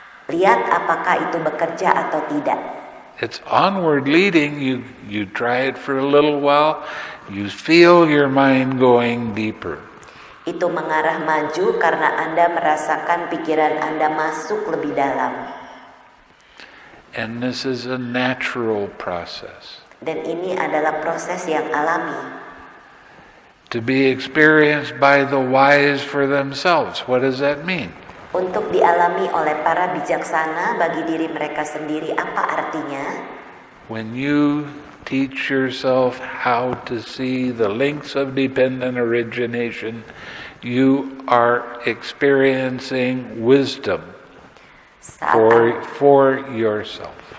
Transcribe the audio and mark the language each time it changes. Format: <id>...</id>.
<id>Lihat apakah itu bekerja atau tidak.</id> <en>It's onward leading. You try it for a little while. You feel your mind going deeper.</en> <id>Itu mengarah maju karena Anda merasakan pikiran Anda masuk lebih dalam.</id> <en>And this is a natural process.</en> <id>Dan ini adalah proses yang alami.</id> <en>To be experienced by the wise for themselves. What does that mean?</en> <id>Untuk dialami oleh para bijaksana bagi diri mereka sendiri, apa artinya?</id> <en>When you teach yourself how to see the links of dependent origination, you are experiencing wisdom for yourself.</en>